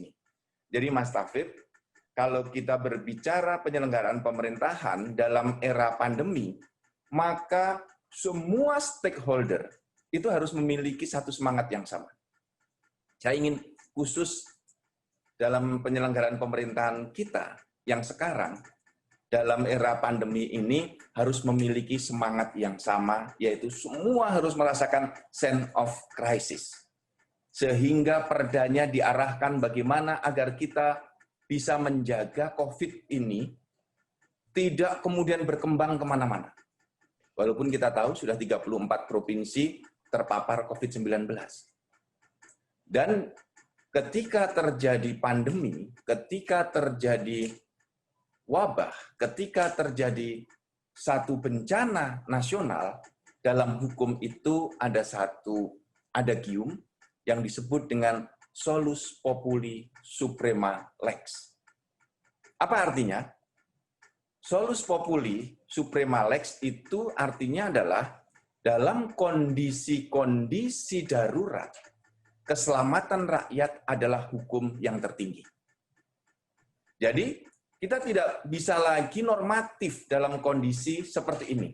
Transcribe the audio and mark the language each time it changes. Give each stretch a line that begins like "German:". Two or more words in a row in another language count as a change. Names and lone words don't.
Indonesian: Jadi Mas Taufik, kalau kita berbicara penyelenggaraan pemerintahan dalam era pandemi, maka semua stakeholder itu harus memiliki satu semangat yang sama. Saya ingin khusus dalam penyelenggaraan pemerintahan kita yang sekarang, dalam era pandemi ini harus memiliki semangat yang sama, yaitu semua harus merasakan
English: sense of crisis.
Indonesian: Sehingga perdanya diarahkan bagaimana agar kita bisa menjaga COVID ini tidak kemudian berkembang kemana-mana. Walaupun kita tahu sudah 34 provinsi terpapar COVID-19. Dan ketika terjadi pandemi, ketika terjadi wabah, ketika terjadi satu bencana nasional, dalam hukum itu ada satu adagium yang disebut dengan
Latin: solus populi suprema lex.
Indonesian: Apa artinya?
Latin: Solus populi suprema lex
Indonesian: itu artinya adalah dalam kondisi-kondisi darurat, keselamatan rakyat adalah hukum yang tertinggi. Jadi, kita tidak bisa lagi normatif dalam kondisi seperti ini.